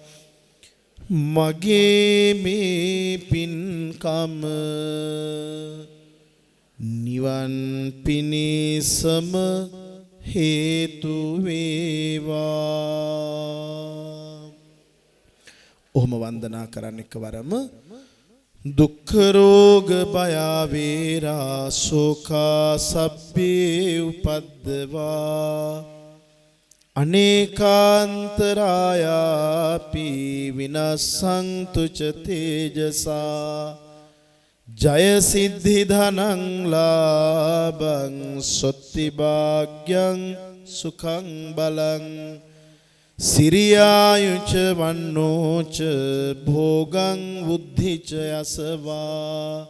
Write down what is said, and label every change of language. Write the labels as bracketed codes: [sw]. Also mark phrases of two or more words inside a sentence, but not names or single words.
[si] මගේ මේ පින්කම නිවන් පිණිසම හේතු වේවා. ඔහොම වන්දනා කරන්න එකවරම [pi] දුක්ඛ රෝග භය වේරා ශෝකා සබ්බේ උපද්දවා අනේකාන්තරායාපි විනස්සන්තු ච තේජසා ජය සිද්ධි ධනං ලාභං සොත්ති භාග්‍යං සුඛං බලං සිරියායුච වන්නෝච භෝගං බුද්ධිච යසවා